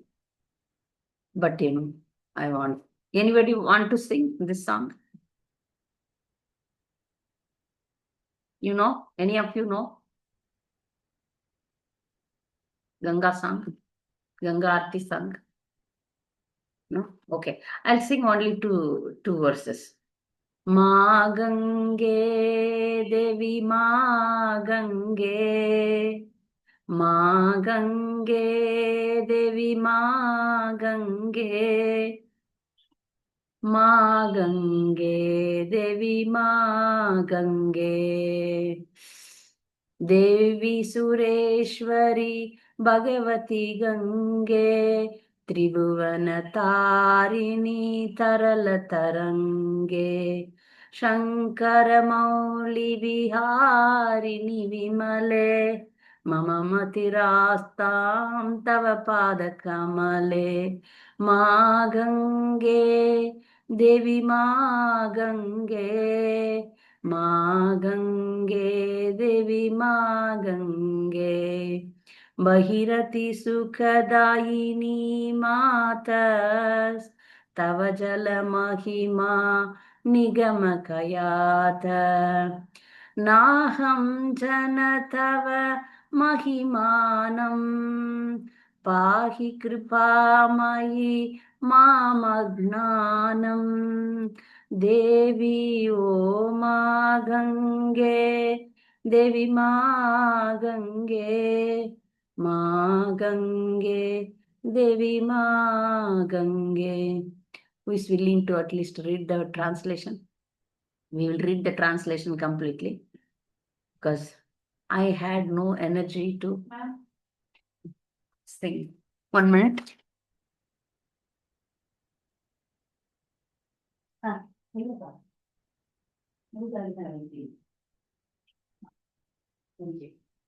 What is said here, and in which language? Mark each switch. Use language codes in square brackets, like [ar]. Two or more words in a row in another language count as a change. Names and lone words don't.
[en] But I want anybody want to sing this song? You know? Any of you know? Ganga song? Ganga Aarti song? No? Okay. I'll sing only two verses. [sa] Ma Gange Devi Ma Gange Ma Gange Devi Ma Gange Ma Gange Devi Ma Gange Devi Sureshwari Bhagavati Gange Tribhuvana Tarini Tarala Tarange Shankara Mauli Viharini Vimale Mama Matirastam Tava Pada Kamale Ma Gange Devi Ma Gange Ma Gange Devi Ma Gange Bahirati Sukhadayini Matas Tava Jala Mahima Nigamakayata Naham Jana Tava Mahimanam Pahi Kripamayi Mamagnanam Devi O Ma Gange Devi Ma Gange Ma Gange Devi Ma Gange. [en] Who is willing to at least read the translation? We will read the translation completely because I had no energy to sing. 1 minute. Ah, thank you.